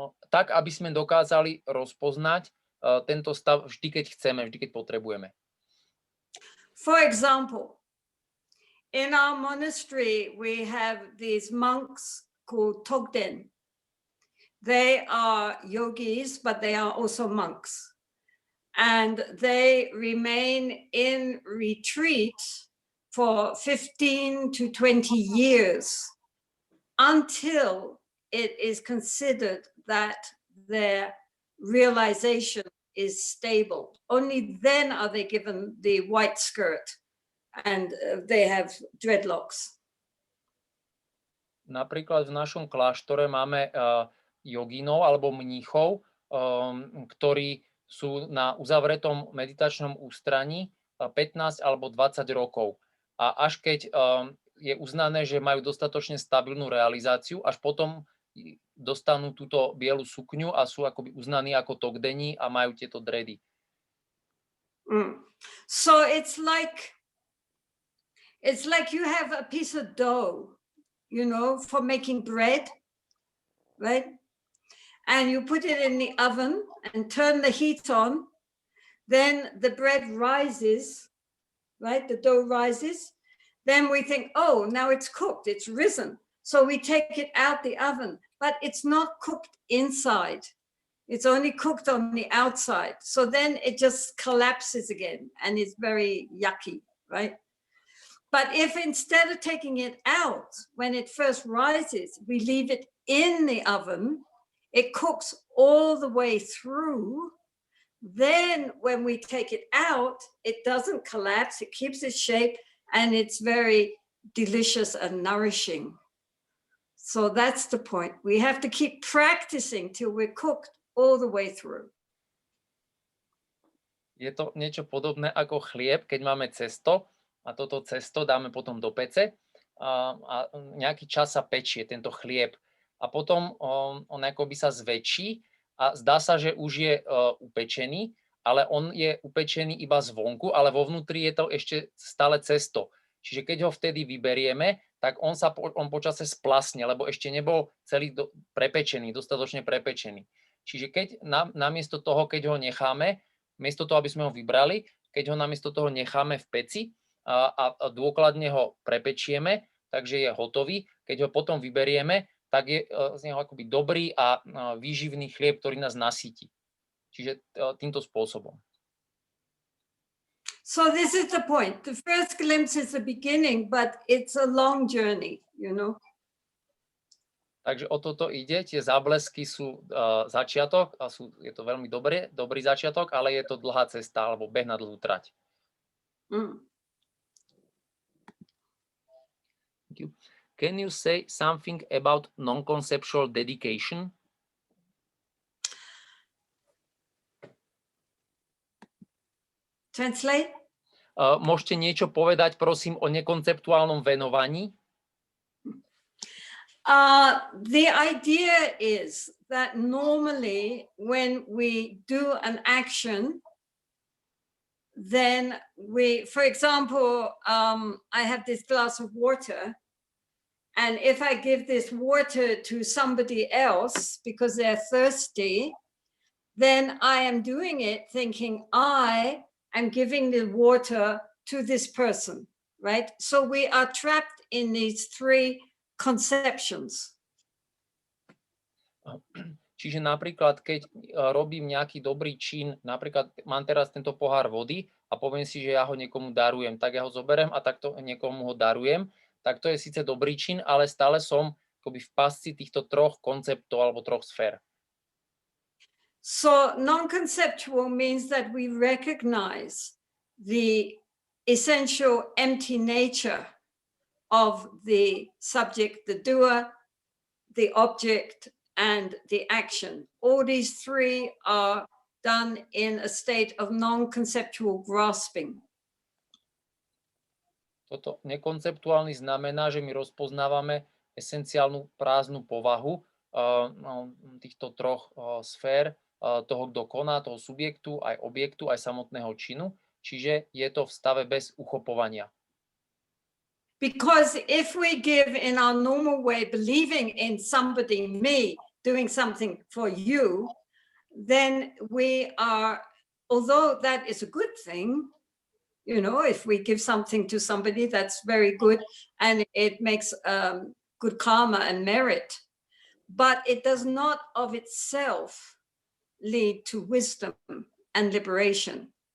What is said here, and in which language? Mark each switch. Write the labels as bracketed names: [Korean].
[Slovak] Tak, aby sme dokázali rozpoznať tento stav vždy, keď chceme, vždy, keď potrebujeme. [English] For example, in our monastery, we have these monks called Togden. They are yogis, but they are also monks. And they remain in retreat for 15 to 20 years until it is considered that their realization is stable. Only then are they given the white skirt and they have dreadlocks. [Slovak] Napríklad v našom kláštore máme jogínov alebo mníchov, ktorí sú na uzavretom meditačnom ústraní 15 alebo 20 rokov. A až keď je uznané, že majú dostatočne stabilnú realizáciu, až potom dostanú túto bielu sukňu a sú akoby uznaní ako togdení a majú tieto dredy. [English] So it's like you have a piece of dough, you know, for making bread, right? And you put it in the oven and turn the heat on, then the bread rises, right? The dough rises. Then we think, oh, now it's cooked, it's risen. So we take it out the oven, but it's not cooked inside. It's only cooked on the outside. So then it just collapses again and it's very yucky, right? But if instead of taking it out, when it first rises, we leave it in the oven, it cooks all the way through. Then when we take it out, it doesn't collapse, it keeps its shape, and it's very delicious and nourishing. So that's the point. We have to keep practicing till we're cooked all the way through. [Slovak] Je to niečo podobné ako chlieb, keď máme cesto a toto cesto dáme potom do pece a nejaký čas sa pečie tento chlieb. A potom on akoby sa zväčší a zdá sa, že už je upečený, ale on je upečený iba zvonku, ale vo vnútri je to ešte stále cesto. Čiže keď ho vtedy vyberieme, tak on počase splasne, lebo ešte nebol celý prepečený, dostatočne prepečený. Čiže keď namiesto toho, keď ho necháme, miesto toho, aby sme ho vybrali, keď ho namiesto toho necháme v peci a dôkladne ho prepečieme, takže je hotový, keď ho potom vyberieme, tak je z neho akoby dobrý a výživný chlieb, ktorý nás nasýti. Čiže týmto spôsobom. [English] So this is the point. The first glimpse is the beginning, but it's a long journey, you know. [Slovak] Takže o toto ide. Tie záblesky sú začiatok a je to veľmi dobrý začiatok, ale je to dlhá cesta alebo beh na dlhú trať. [English] Thank you. Can you say something about non-conceptual dedication? Translate? [Slovak] Môžete niečo povedať, prosím, o nekonceptuálnom venovaní? [English] The idea is that normally when we do an action, then for example, I have this glass of water, and if I give this water to somebody else because they're thirsty, then I am doing it thinking I am giving the water to this person, right? So we are trapped in these three conceptions. [Slovak] Čiže napríklad, keď robím nejaký dobrý čin, napríklad mám teraz tento pohár vody a poviem si, že ja ho niekomu darujem, tak ja ho zoberiem a takto niekomu ho darujem, tak to je síce dobrý čin, ale stále som akoby v pasci týchto troch konceptov alebo troch sfér. [English] So non-conceptual means that we recognize the essential empty nature of the subject, the doer, the object, and the action. All these three are done in a state of non-conceptual grasping. [Slovak] Toto nekonceptuálny znamená, že my rozpoznávame esenciálnu prázdnu povahu týchto troch sfér, toho, kto koná, toho subjektu, aj objektu, aj samotného činu. Čiže je to v stave bez uchopovania. [English] Because if we give in our normal way, believing in somebody, me, doing something for you, then we are, although that is a good thing, you know, if we give something to somebody, that's very good, and it makes good karma and merit, but it does not of itself lead to wisdom and liberation.